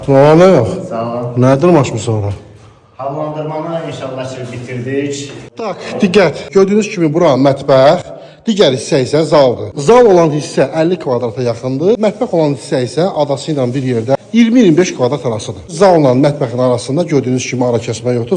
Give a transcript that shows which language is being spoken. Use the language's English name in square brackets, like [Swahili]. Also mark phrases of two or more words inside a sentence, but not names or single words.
[Azerbaijani] Sonra ne yok? Sağ ol. Nedir maç mı sonra? Havalandırmanı inşallah ki bitirdik. Tak, diqqət. Gördüyünüz kimi bura mətbəx, digər hissə isə zaldır. Zal olan hissə 50 kvadrata yaxındır. Mətbəx olan hissə isə adası ilə bir yerdə 20-25 kvadrat arasıdır. Zalla mətbəxin arasında gördüyünüz kimi ara kəsmə yoxdur.